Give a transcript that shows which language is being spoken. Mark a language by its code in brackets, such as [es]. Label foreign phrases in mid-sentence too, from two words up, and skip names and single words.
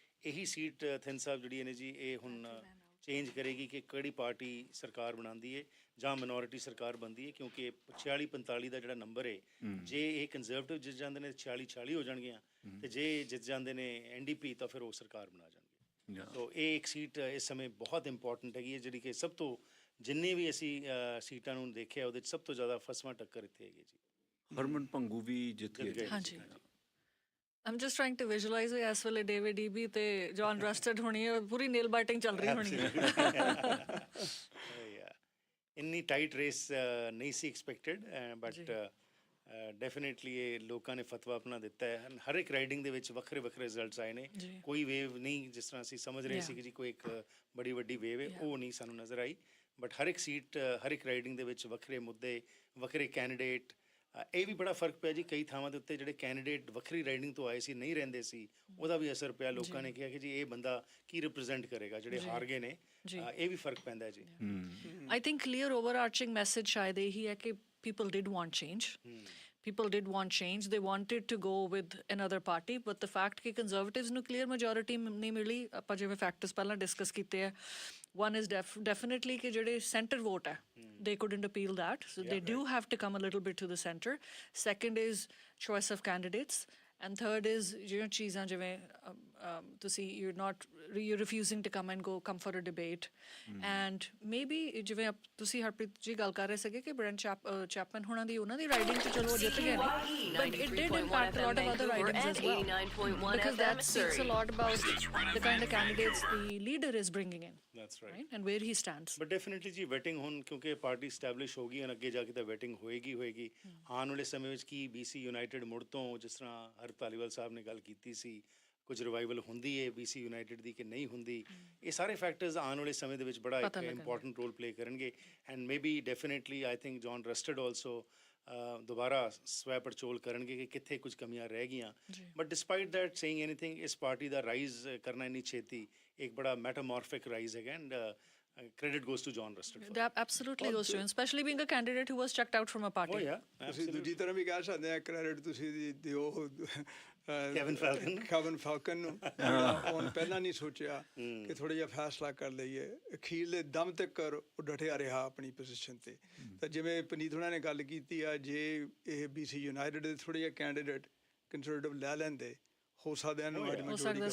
[pa] ਇਹੀ ਸੀਟ ਥਿੰਨ ਸਾਹਿਬ ਜਿਹੜੀ ਨੇ ਜੀ ਇਹ ਹੁਣ ਚੇਂਜ ਕਰੇਗੀ ਕਿ ਕਿਹੜੀ ਪਾਰਟੀ ਸਰਕਾਰ ਬਣਾਉਂਦੀ ਹੈ ਜਾਂ ਮਿਨੋਰਿਟੀ ਸਰਕਾਰ ਬਣਦੀ ਹੈ, ਕਿਉਂਕਿ 46-45 ਦਾ ਜਿਹੜਾ ਨੰਬਰ ਹੈ, ਜੇ ਇਹ ਕੰਜ਼ਰਵੇਟਿਵ ਜਿੱਤ ਜਾਂਦੇ ਨੇ 46-46 ਹੋ ਜਾਣਗੀਆਂ ਤੇ ਜੇ ਜਿੱਤ ਜਾਂਦੇ ਨੇ NDP ਤਾਂ ਫਿਰ ਉਹ ਸਰਕਾਰ ਬਣਾ ਜਾਣਗੇ। ਸੋ ਇਹ ਇੱਕ ਸੀਟ ਇਸ ਸਮੇਂ ਬਹੁਤ ਇੰਪੋਰਟੈਂਟ ਹੈਗੀ ਹੈ, ਜਿਹੜੀ ਕਿ ਸਭ ਤੋਂ ਜਿੰਨੇ ਵੀ ਅਸੀਂ ਸੀਟਾਂ ਨੂੰ ਦੇਖਿਆ ਉਹਦੇ 'ਚ ਸਭ ਤੋਂ ਜ਼ਿਆਦਾ ਫਸਵਾਂ ਟੱਕਰ ਇੱਥੇ ਹੈਗੀ ਜੀ। ਹਰਮਨ ਭੰਗੂ ਵੀ ਜਿੱਤ ਗਏ। ਹਾਂਜੀ। [en] I'm just trying to visualize it [pa] ਇਸ ਵੇਲੇ ਡੇਵਿਡ ਈਬੀ ਤੇ ਜੌਨ ਰਸਟਡ ਹੋਣੀ ਹੈ, ਪੂਰੀ [en] nail biting [pa] ਚੱਲ ਰਹੀ ਹੋਣੀ ਹੈ। ਇੰਨੀ [en] tight race [pa] ਨਹੀਂ ਸੀ ਐਕਸਪੈਕਟਡ, [en] but definitely [pa] ਇਹ ਲੋਕਾਂ ਨੇ ਫਤਵਾ ਆਪਣਾ ਦਿੱਤਾ ਹੈ। ਹਰ ਇੱਕ ਰਾਈਡਿੰਗ ਦੇ ਵਿੱਚ ਵੱਖਰੇ ਵੱਖਰੇ ਰਿਜ਼ਲਟਸ ਆਏ ਨੇ। ਕੋਈ ਵੇਵ ਨਹੀਂ ਜਿਸ ਤਰ੍ਹਾਂ ਅਸੀਂ ਸਮਝ ਰਹੇ ਸੀ ਕਿ ਜੀ ਕੋਈ ਇੱਕ ਬੜੀ ਵੱਡੀ ਵੇਵ ਹੈ, ਉਹ ਨਹੀਂ ਸਾਨੂੰ ਨਜ਼ਰ ਆਈ। ਬਟ ਹਰ ਇੱਕ ਸੀਟ, ਹਰ ਇੱਕ ਰਾਈਡਿੰਗ ਦੇ ਵਿੱਚ ਵੱਖਰੇ ਮੁੱਦੇ, ਵੱਖਰੇ ਕੈਂਡੀਡੇਟ। ਇਹ ਵੀ ਬੜਾ ਫਰਕ ਪਿਆ ਜੀ, ਕਈ ਥਾਵਾਂ ਦੇ ਉੱਤੇ ਜਿਹੜੇ ਕੈਂਡੀਡੇਟ ਵੱਖਰੀ ਰਾਈਡਿੰਗ ਤੋਂ ਆਏ ਸੀ, ਨਹੀਂ ਰਹਿੰਦੇ ਸੀ, ਉਹਦਾ ਵੀ ਅਸਰ ਪਿਆ। ਲੋਕਾਂ ਨੇ ਕਿਹਾ ਕਿ ਜੀ ਇਹ ਬੰਦਾ ਕੀ ਰਿਪਰੈਜ਼ੈਂਟ ਕਰੇਗਾ, ਜਿਹੜੇ ਹਾਰ ਗਏ ਨੇ। ਇਹ ਵੀ ਫਰਕ ਪੈਂਦਾ ਜੀ। [en] I think clear overarching message [pa] ਸ਼ਾਇਦ ਇਹੀ ਹੈ ਕਿ [en] people did want change. People did want change. They wanted to go with another party, but the fact ਕਿ conservatives ਨੂੰ clear majority [pa] ਨਹੀਂ ਮਿਲੀ, ਆਪਾਂ ਜਿਵੇਂ [en] factors ਪਹਿਲਾਂ discuss [pa] ਕੀਤੇ ਆ, [en] one is definitely [pa] ਕਿ ਜਿਹੜੇ [en] center vote ਹੈ, they couldn't appeal that, so they do have to come a little bit to the center. Second is choice of candidates, and third is [pa] ਜਿਹੜੀਆਂ ਚੀਜ਼ਾਂ ਜਿਵੇਂ ਤੁਸੀਂ [en] you're refusing to come for a debate, and maybe [pa] ਜਿਵੇਂ ਤੁਸੀਂ ਹਰਪ੍ਰੀਤ ਜੀ ਗੱਲ ਕਰ ਰਹੇ ਸੀਗੇ ਕਿ ਬ੍ਰੈਂਟ ਚੈਪਮਨ ਹੋਣਾ ਦੀ ਉਹਨਾਂ ਦੀ ਰਾਈਡਿੰਗ ਤੇ ਚਲੋ ਜਿੱਤ ਗਏ ਨੇ, [en] but it did impact a lot of other ridings as well, because that speaks a lot about the kind of candidates the leader is bringing in. That's right. And where he stands. But definitely [pa] ਜੀ ਵੈਟਿੰਗ ਹੁਣ ਕਿਉਂਕਿ ਪਾਰਟੀ ਸਟੈਬਲਿਸ਼ ਹੋ ਗਈ, ਅੱਗੇ ਜਾ ਕੇ ਤਾਂ ਵੈਟਿੰਗ ਹੋਏਗੀ। ਆਉਣ ਵਾਲੇ ਸਮੇਂ ਵਿੱਚ ਕੀ BC ਯੂਨਾਈਟਿਡ ਮੁੜ ਤੋਂ, ਜਿਸ ਤਰ੍ਹਾਂ ਹਰ ਧਾਲੀਵਾਲ ਸਾਹਿਬ ਨੇ ਗੱਲ ਕੀਤੀ ਸੀ, ਕੁਝ ਰਿਵਾਈਵਲ ਹੁੰਦੀ ਹੈ BC ਯੂਨਾਈਟਿਡ ਦੀ ਕਿ ਨਹੀਂ ਹੁੰਦੀ, ਇਹ ਸਾਰੇ ਫੈਕਟਰਸ ਆਉਣ ਵਾਲੇ ਸਮੇਂ ਦੇ ਵਿੱਚ ਬੜਾ ਇੱਕ ਇੰਪੋਰਟੈਂਟ [en] role play [pa] ਕਰਨਗੇ। [en] and maybe definitely I think [pa] ਜੌਨ ਰਸਟਡ ਆਲਸੋ ਦੁਬਾਰਾ ਸਵੈ ਪੜਚੋਲ ਕਰਨਗੇ ਕਿ ਕਿੱਥੇ ਕੁਝ ਕਮੀਆਂ ਰਹਿ ਗਈਆਂ। [en] but despite that saying anything, [pa] ਇਸ ਪਾਰਟੀ ਦਾ ਰਾਈਜ਼ ਕਰਨਾ ਇੰਨੀ ਛੇਤੀ ਇੱਕ ਬੜਾ ਮੈਟਾਮੋਰਫਿਕ ਰਾਈਜ਼ ਹੈਗਾ, [en] and credit goes to John Rustard. That absolutely goes to him, especially being a candidate who was checked out from a party. Oh yeah, [pa] ਤੁਸੀਂ ਦੂਜੀ ਤਰ੍ਹਾਂ ਵੀ ਕਹਿ ਸਕਦੇ ਆ, ਕ੍ਰੈਡਿਟ ਤੁਸੀਂ ਦਿਓ ਕੈਵਨ ਫਾਲਕਨ ਨੂੰ। ਉਹਨੇ ਪਹਿਲਾਂ ਨਹੀਂ ਸੋਚਿਆ ਕਿ ਥੋੜਾ ਜਿਹਾ ਫੈਸਲਾ ਕਰ ਲਈਏ, ਅਖੀਰਲੇ ਦਮ ਤੱਕ ਉਹ ਡਟਿਆ ਰਿਹਾ ਆਪਣੀ ਪੋਜੀਸ਼ਨ ਤੇ। ਤਾਂ ਜਿਵੇਂ ਪਨੀਤ ਹੋਣਾ ਨੇ ਗੱਲ ਕੀਤੀ ਆ, ਜੇ ਇਹ BC ਯੂਨਾਈਟਿਡ ਦੇ ਥੋੜੇ ਜਿਹੇ ਕੈਂਡੀਡੇਟ ਕੰਜ਼ਰਵੇਟਿਵ ਲੈ ਲੈਂਦੇ, ਹੋ ਸਕਦਾ